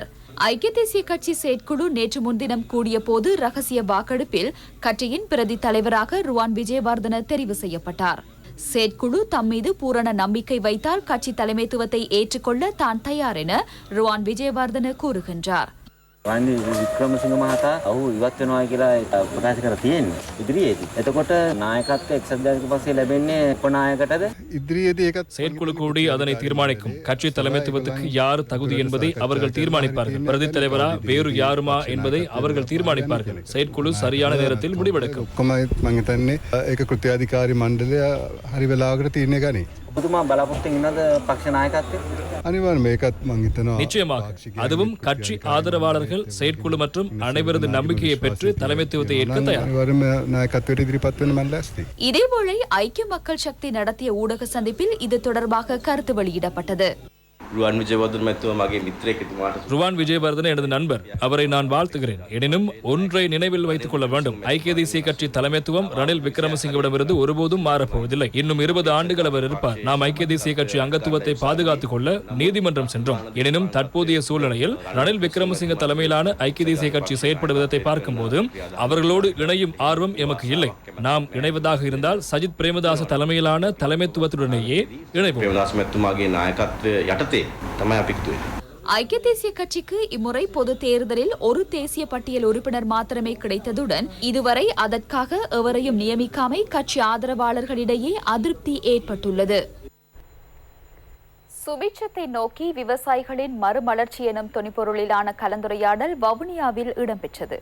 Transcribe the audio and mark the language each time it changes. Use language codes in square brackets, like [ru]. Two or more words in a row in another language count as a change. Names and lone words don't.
[ta] ஐக்கிய தேசிய கட்சி செயற்குழு நேற்று முன்தினம் கூடிய போது ரகசிய வாக்கெடுப்பில் கட்சியின் பிரதி தலைவராக ருவான் விஜயவர்தன தெரிவு செய்யப்பட்டார். செயற்குழு தம் மீது பூரண நம்பிக்கை வைத்தால் கட்சி தலைமைத்துவத்தை ஏற்றுக்கொள்ள தான் தயார் என ருவான் விஜயவர்தன கூறுகின்றார். [si] රනිල් වික්‍රමසිංහ මහතා ඔහු ඉවත් වෙනවා කියලා ප්‍රකාශ කර තියෙන්නේ ඉදිරියේදී. එතකොට නායකත්වය එක්සත් ජාතික පක්ෂය ලැබෙන්නේ උපනායකටද? ඉදිරියේදී ඒකත් [ta] செயற்குழு கூடி அதனை தீர்மானிக்கும். கட்சி தலைமைத்துவத்துக்கு யார் தகுதி என்பதை அவர்கள் தீர்மானிப்பார்கள். பிரதி தலைவரா வேறு யாருமா என்பதை அவர்கள் தீர்மானிப்பார்கள். செயற்குழு சரியான நேரத்தில் முடிவெடுக்கும். [si] ඔක්කොම මම හිතන්නේ ඒක කෘත්‍යාධිකාරී මණ්ඩලය හරි වෙලාවකට තීරණය ගනී. ඔබතුමා බලාපොරොත්තු වෙනවද පක්ෂ නායකත්වය? අනිවාර්යයෙන්ම මේකත් මම හිතනවා [ta] நிச்சயமாக அதுவும் கட்சி ஆதரவாளர்கள் செயற்குழு மற்றும் அனைவரது நம்பிக்கையை பெற்று தலைமைத்துவத்தை ஏற்க தயார். [si] අනිවාර්යයෙන්ම නායකත්වයට ඉදිරිපත් වෙන්න මම ලෑස්තියි. [ta] இதேவேளை ஐக்கிய மக்கள் சக்தி நடத்திய ஊடக சந்திப்பில் இது தொடர்பாக கருத்து வெளியிடப்பட்டது. [si] රුවන් විජයවර්ධන මැතිතුමා මගේ මිත්‍රයෙක් එතුමාට [ta] ருவான் விஜயவர்தன எனது நண்பர், அவரை நான் வாழ்த்துகிறேன். எனினும் ஒன்றை நினைவில் வைத்துக் கொள்ள வேண்டும், ஐக்கிய தேசிய கட்சி தலைமைத்துவம் ரணில் விக்ரமசிங்கவிடமிருந்து ஒருபோதும் மாறப்போவதில்லை. இன்னும் 20 ஆண்டுகள் அவர் இருப்பார். நாம் ஐக்கிய தேசிய கட்சி அங்கத்துவத்தை பாதுகாத்துக் கொள்ள நீதிமன்றம் சென்றோம். எனினும் தற்போதைய சூழ்நிலையில் ரணில் விக்ரமசிங்க தலைமையிலான ஐக்கிய தேசிய கட்சி செயற்படும் விதத்தை பார்க்கும்போது அவர்களோடு இணையும் ஆர்வம் எமக்கு இல்லை. நாம் இணைவதாக இருந்தால் சஜித் பிரேமதாச தலைமையிலான தலைமைத்துவத்துடனேயே இணைவோம். [si] ප්‍රේමදාස මැතිතුමාගේ නායකත්වය යටතේ තමයි අපි කිව්වේ. [ta] ஐக்கிய தேசிய கட்சிக்கு இம்முறை பொது தேர்தலில் ஒரு தேசிய பட்டியல் உறுப்பினர் மாத்திரமே கிடைத்ததுடன் இதுவரை அதற்காக எவரையும் நியமிக்காமை கட்சி ஆதரவாளர்களிடையே அதிருப்தி ஏற்பட்டுள்ளது. சுபிட்சத்தை நோக்கி விவசாயிகளின் மறுமலர்ச்சி எனும் துணிப்பொருளிலான கலந்துரையாடல் வவுனியாவில் இடம்பெற்றது.